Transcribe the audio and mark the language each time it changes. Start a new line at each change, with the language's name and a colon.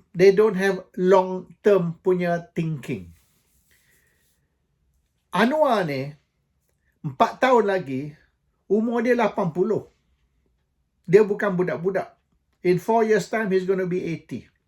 English: They don't have long term
Malay: punya
English: thinking.
Malay: Anwar ni 4 tahun lagi umur dia 80. Dia bukan budak-budak.
English: In 4 years time he's going to be 80.